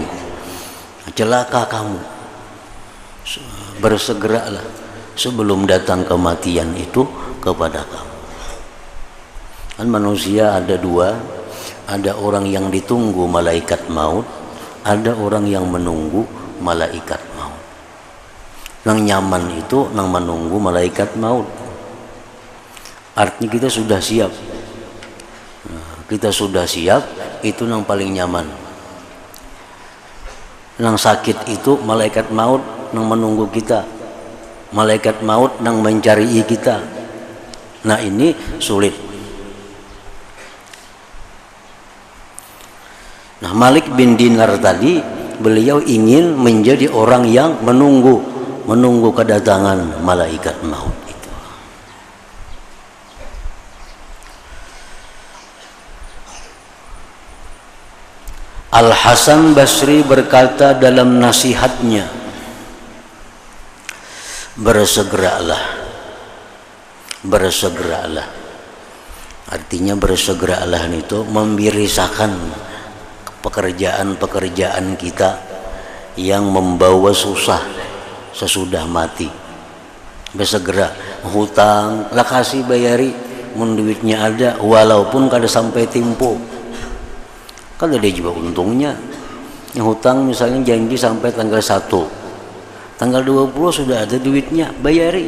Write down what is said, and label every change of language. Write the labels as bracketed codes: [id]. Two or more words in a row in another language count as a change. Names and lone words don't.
[id] Celaka kamu, bersegeralah sebelum datang kematian itu kepada kamu. Kan manusia ada dua, ada orang yang ditunggu malaikat maut, ada orang yang menunggu malaikat maut. [bjn] Nang nyaman itu nang menunggu malaikat maut. Artinya kita sudah siap. Kita sudah siap, itu nang paling nyaman. Nang sakit itu malaikat maut nang menunggu kita. Malaikat maut nang mencari kita. [id] Nah ini sulit. Nah Malik bin Dinar tadi, beliau ingin menjadi orang yang menunggu kedatangan malaikat maut itu. Al Hasan Basri berkata dalam nasihatnya, bersegeralah. Artinya bersegeralah itu membirisakan pekerjaan kita yang membawa susah sesudah mati. Bersegera, [bjn] hutang lah kasih bayari, mun duitnya ada, walaupun kada sampai tempo. [id] Kan ada juga untungnya. Yang hutang misalnya janji sampai tanggal 1, tanggal 20 sudah ada duitnya, bayari.